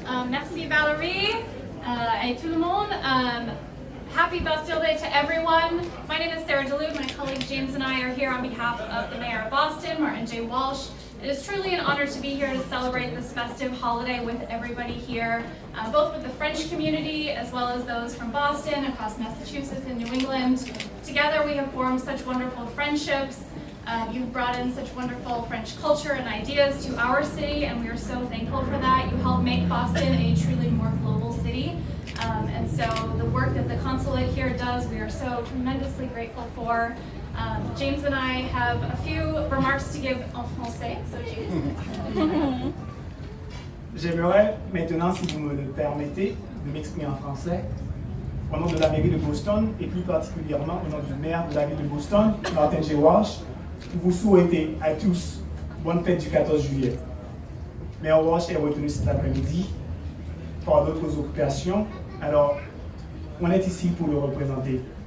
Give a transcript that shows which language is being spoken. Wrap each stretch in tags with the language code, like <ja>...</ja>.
<fr>Merci Valérie et tout le monde.</fr> <en>Happy Bastille Day to everyone. My name is Sarah Delune. My colleague James and I are here on behalf of the Mayor of Boston, Martin J. Walsh. It is truly an honor to be here to celebrate this festive holiday with everybody here, both with the French community as well as those from Boston, across Massachusetts and New England. Together we have formed such wonderful friendships. You've brought in such wonderful French culture and ideas to our city, and we are so thankful for that. You helped make Boston a truly more global city. And so the work that the consulate here does, we are so tremendously grateful for. James and I have a few remarks to give</en> <fr>en français,</fr> <en>so James.</en> <fr>J'aimerais maintenant, si vous me le permettez, de m'exprimer en français. Au nom de la mairie de Boston, et plus particulièrement au nom du maire de la ville de Boston, Martin J. Walsh, pour vous souhaiter à tous bonne fête du 14 juillet. Maire Walsh est retenu cet après-midi par d'autres occupations, alors on est ici pour le représenter.</fr>